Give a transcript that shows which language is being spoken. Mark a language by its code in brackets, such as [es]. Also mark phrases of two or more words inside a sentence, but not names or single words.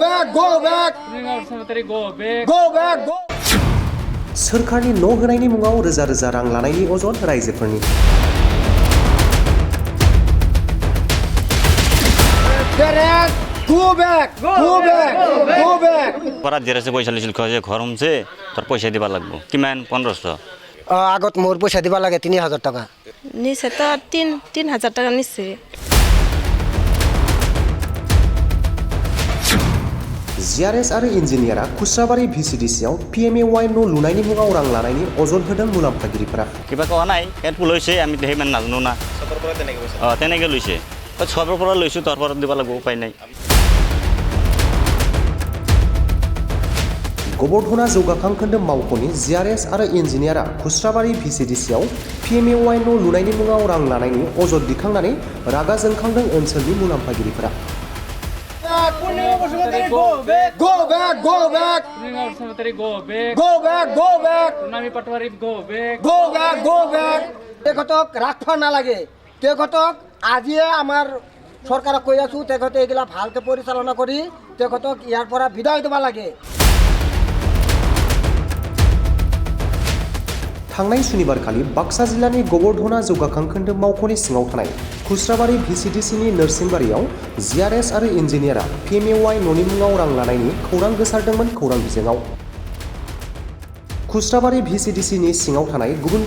[brx] सोरखारनि न' होनायनि मुङाव रोजा रोजा रां लानायनि अजद रायजोफोरनि [as] পরাত জেরেছে পয়সা লিছিল যে ঘর হমছে তোর পয়সা দিবা লাগবো কিমান 1500 আগত মোর পয়সা দিবা লাগে 3000 টাকা নিছে তো 3000 টাকা নিছে [brx] জিআরএস आरो इन्जिनियारा खुस्राबारि भिसिडिसिआव पिएमएवाइ न' लुनायनि मुङाव रां लानायनि अजद होदों मुलाम्फागिरिफोरा [as] কিবা কোৱা নাই ইয়াত লৈছে আমি সিমান নাজানো না চবৰ পৰা তেনেকৈ লৈছে চবৰ পৰা লৈছো তাৰ পৰা দিব লাগিব উপায় নাই [brx] गबरधना जौगाखां खोन्दो मावख'नि जिआरएस आरो इन्जिनियारा खुस्राबारि भिसिडिसिआव पिएमएवाइ न' लुनायनि मुङाव रां लानायनि अजद दिखांनानै रागा जोंखांदों ओनसोलनि मुलाम्फागिरिफोरा [as] রাখবা নালাগে তেখেতক আজিয়ে আমার সরকারক কৈ আছো তেখেতে এগুলা ভালকে পরিচালনা করি তেখেতক ইয়ার পৰা বিদায় দেবা লাগে [brx] थांनाय सुनिबारखालि बाक्सा जिल्लानि गबरधना जौगाखां खोन्दो मावख'नि सिङाव थानाय खुस्राबारि भिसिडिसिनि नोरसिंबारियाव जिआरएस आरो इन्जिनियारा पिएमएवाइ न'नि मुङाव रां लानायनि खौरां गोसारदोंमोन खौरां बिजोङाव खुस्राबारि भिसिडिसिनि सिङाव थानाय गुबुन